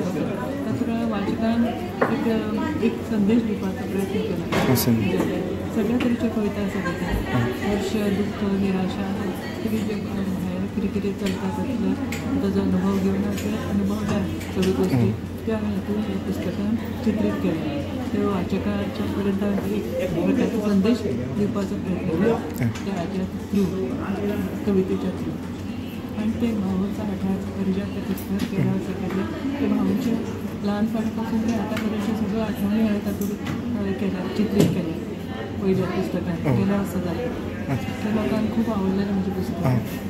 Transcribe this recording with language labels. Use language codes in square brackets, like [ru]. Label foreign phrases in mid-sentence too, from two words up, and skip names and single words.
[kok] एक संदेश दिवपाचा प्रयत्न केला. सगळ्या तरेच्यो कविता आसा. हर्ष, दुःख, निराशा, कितें कितें कितें चलता तातूंतलो ताजो अनुभव घेवन ते अनुभवतात सगळ्यो गोश्टी त्यो हांवें हातूंत पुस्तकान चित्रीत केले. त्यो वाचकाच्या पर्यंत एक प्रकारचो संदेश दिवपाचो प्रयत्न केला त्या हाच्या थ्रू, कवितेच्या थ्रू. [mr] आणि ते भाऊचा आठवड्याचं परिचय ते पुस्तक केलं असं केलं. ते भाऊचे लहानपणापासून ते आतापर्यंत सगळं आठवणी आहेत तातूंत केल्या, चित्रीत केले. पहिल्या पुस्तकान केलं असं झालं. ते लोकांक खूप आवडलेलं म्हणजे पुस्तक.